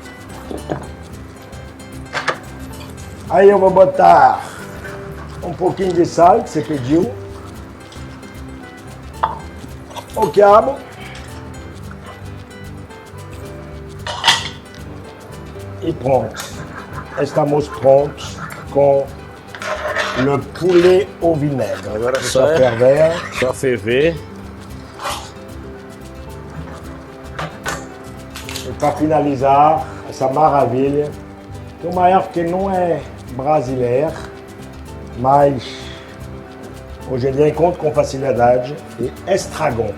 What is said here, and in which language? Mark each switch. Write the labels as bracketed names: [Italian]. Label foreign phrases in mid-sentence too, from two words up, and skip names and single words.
[Portuguese] Aí eu vou botar um pouquinho de sal que você pediu. O quiabo. E pronto. Estamos prontos com o [French] poulet au vinaigre. [Portuguese] Agora é só Certo. ferver. Só ferver. E para finalizar essa maravilha, tem uma erva que não é brasileira, mas hoje em dia encontro com facilidade, é estragon.